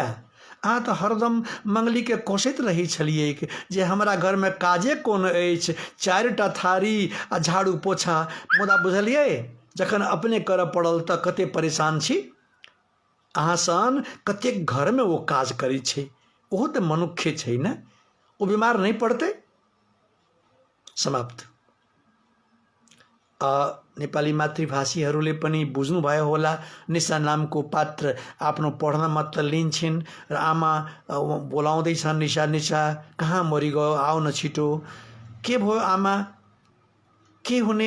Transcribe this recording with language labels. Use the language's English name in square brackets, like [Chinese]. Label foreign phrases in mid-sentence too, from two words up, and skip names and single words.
[Maithili] अहाँ तो हरदम मंगली के कोसैत रही छलिए जे हमरा घर में काजे कोन अछि, 4टा थारी आ झाड़ू पोछा, मुदा बुझलिए जखन अपने कर पड़ल त कते परेशान छी। अहाँ सन कतेक घर में वो काज करी छे, ओहो तो मनुष्य छे न, वो बीमार नहीं पड़ते। समाप्त। [Nepali] नेपाली मातृभाषीहरूले पनि बुझ्नुभयो होला निशा नामको पात्र आफ्नो पढ्न मात्र लिन्छन् र आमा बोलाउँदैछन्, निशा निशा कहाँ मरिगयो, आउ न छिटो। के भयो आमा, के हुने?